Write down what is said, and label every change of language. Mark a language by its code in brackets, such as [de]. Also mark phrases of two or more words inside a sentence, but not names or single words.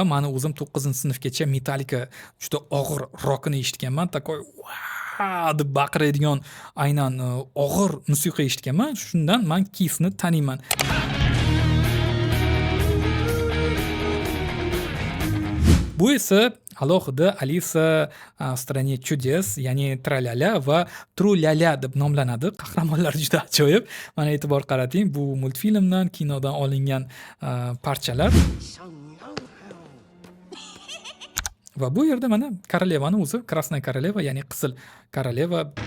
[uz] Mani o'zim 9-sinfgacha Metallica juda og'ir rockini eshitganman. Takoy "Wow!" deb baqiradigan aynan og'ir musiqa eshitganman. Shundan men Kissni taniyman. Bu esa alohida Alisa в стране чудес, ya'ni Tralala va Trulala deb nomlanadi. Qahramonlar juda ajoyib. Mana e'tibor qarating, bu multfilmdan, kinodan olingan parchalar. Va bu yerda mana korolevani o'zi, Krasная koroleva, ya'ni qizil koroleva.